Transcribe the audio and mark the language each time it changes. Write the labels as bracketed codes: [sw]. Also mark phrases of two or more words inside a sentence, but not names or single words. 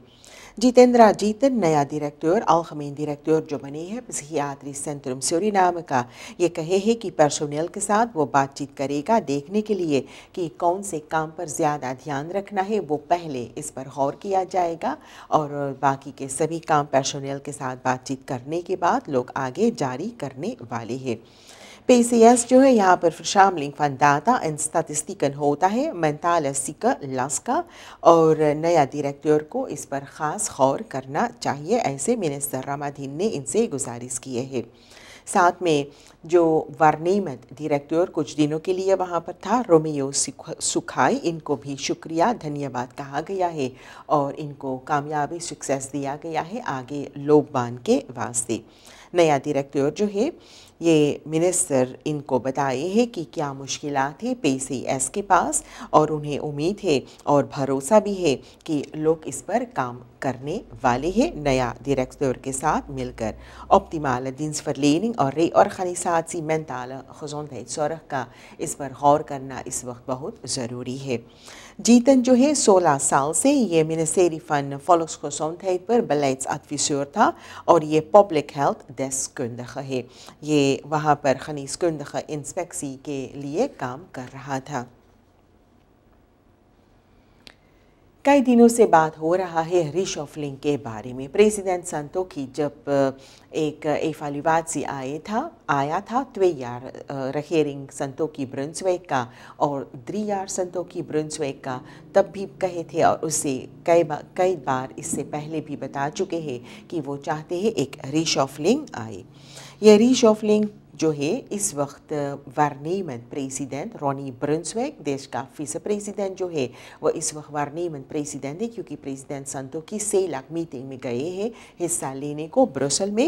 [hns] जितेंद्र जीतन नया डायरेक्टर अलगमेन डायरेक्टर जो बने हैं Psychiatrisch Centrum Suriname का, ये कहे है कि पर्सोनेल के साथ वो बातचीत करेगा देखने के लिए कि कौन से काम पर ज़्यादा ध्यान रखना है, वो पहले इस पर गौर किया जाएगा और बाकी के सभी काम पर्सोनेल के साथ बातचीत करने के बाद लोग आगे जारी करने वाले हैं। PCS जो है यहाँ पर [nl] verzameling van data en statistieken [hns] होता है [nl] mentale zieke last [hns] का और नया डायरेक्टर को इस पर ख़ास गौर करना चाहिए, ऐसे मिनिस्टर रामाधीन ने इनसे गुजारिश किए है। साथ में जो वारनेमत डायरेक्टर कुछ दिनों के लिए वहाँ पर था, रोमियो सुखाई, इनको भी शुक्रिया धन्यवाद कहा गया है और इनको कामयाबी सक्सेस दिया गया है आगे लोकबान के वास्ते। नया डायरेक्टर जो है ये मिनिस्टर इनको बताए हैं कि क्या मुश्किलात है PCS के पास और उन्हें उम्मीद है और भरोसा भी है कि लोग इस पर काम करने वाले हैं नया डायरेक्टर के साथ मिलकर। [nl] Optimale dienstverlening [hns] और [nl] reorganisatie mentale gezondheidszorg [hns] का इस पर गौर करना इस वक्त बहुत ज़रूरी है। जीतन जो है 16 साल से ये ministerie van Volksgezondheid पर beleidsadviseur था और ये पब्लिक हेल्थ deskundige है। ये वहाँ पर geneeskundige इंस्पेक्सी के लिए काम कर रहा था। कई दिनों से बात हो रहा है रीशफलिंग के बारे में। प्रेसिडेंट संतोखी जब एक evaluatie आया था 2 [nl] jaar regering [hns] संतोखी ब्रुंसविक का और 3 jaar संतोखी ब्रुंसविक का, तब भी कहे थे और उससे कई बार इससे पहले भी बता चुके हैं कि वो चाहते हैं एक रीशफलिंग आए। ये रीशफलिंग जो है इस वक्त वारनेमत प्रेसिडेंट रॉनी ब्रुंसविक, देश का विसे प्रेसिडेंट जो है वो इस वक्त वारनेमत प्रेसिडेंट है क्योंकि प्रेसिडेंट संतोखी सेलाक मीटिंग में गए हैं हिस्सा लेने को ब्रुसेल में।